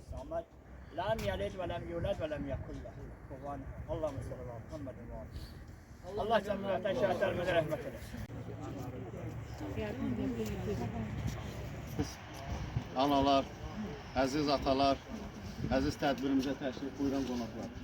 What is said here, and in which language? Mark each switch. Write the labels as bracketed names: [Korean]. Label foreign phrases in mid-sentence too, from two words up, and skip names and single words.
[Arabic] محمد لم يلد ولم يولد ولم يكن له كفوا أحد. اللهم صل على محمد وآله. [Azerbaijani] Allah cəmiyyətə şəhidlərimizə rəhmət eləsin. Analar, əziz atalar, əziz tədbirimizə təşrif buyuran qonaqlar.